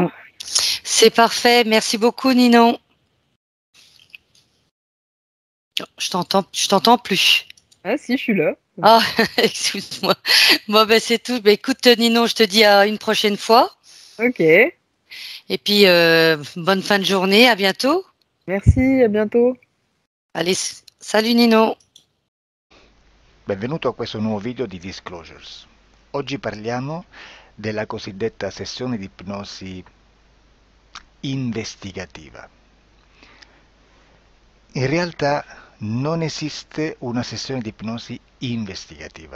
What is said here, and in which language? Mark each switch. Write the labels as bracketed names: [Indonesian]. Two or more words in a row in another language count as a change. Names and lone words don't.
[French] Mm. C'est parfait. Merci beaucoup, Ninon. Je t'entends plus. Ah si, je suis là. Ah, excuse-moi. Bon, ben, c'est tout. Ben, écoute, Ninon, je te dis à une prochaine fois. Ok, Et puis, bonne fin de journée. À bientôt. merci, à bientôt. Allez, salut, Ninon. [Italian] Benvenuto a questo nuovo video di Disclosures. Oggi parliamo della cosiddetta sessione di ipnosi investigativa. In realtà non esiste una sessione di ipnosi investigativa.